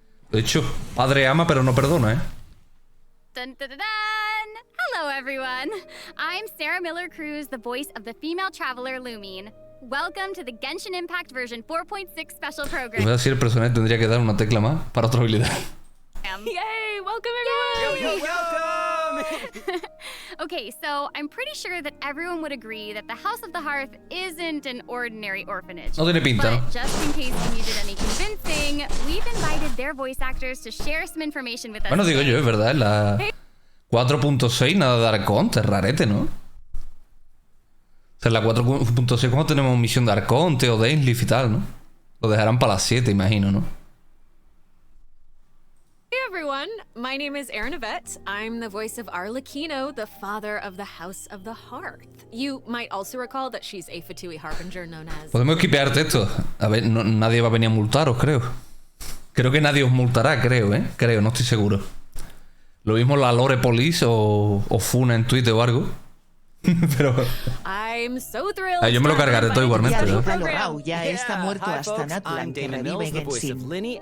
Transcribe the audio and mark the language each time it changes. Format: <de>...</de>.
<es>De hecho, Padre ama pero no perdona, ¿eh?</es> <en>Dun, dun, dun, dun. Hello, everyone. I'm Sarah Miller Cruz, the voice of the female traveler Lumine. Welcome to the GenshinImpact version 4.6 special program.</en> <es>Voy a decir, el personaje tendría que dar una tecla más para otra habilidad.</es> <en>Yay! Welcome, everyone! Yo, welcome! Okay, so I'm pretty sure that everyone would agree that the House of the Hearth isn't an ordinary orphanage.</en> <es>No tiene pinta, ¿no?</es> <en>But just in case you needed any convincing, we've invited their voice actors to share some information with us.</en> <es>Bueno, digo yo, es verdad, la 4.6 nada de Arconte, es rarete, ¿no? O sea, en la 4.6 ¿cómo tenemos misión de Arconte o de Ainleaf y tal, ¿no? Lo dejarán para las 7, imagino, ¿no?</es> <en>Hey everyone, my name is Erin Yvette. I'm the voice of Arlecchino, the father of the House of the Hearth. You might also recall that she's a Fatui Harbinger known as...</en> <es>Podemos equipearte esto. A ver, nadie va a venir a multaros, creo. Creo que nadie os multará, creo, ¿eh? Creo, no estoy seguro. Lo mismo la Lore Police o Funa en Twitter o algo. Pero...</es> <en>I'm so thrilled.</en> <es>Yo me lo cargaré todo igualmente, ¿no? Ya está muerto hasta Natlan, que revive Genshin.</es>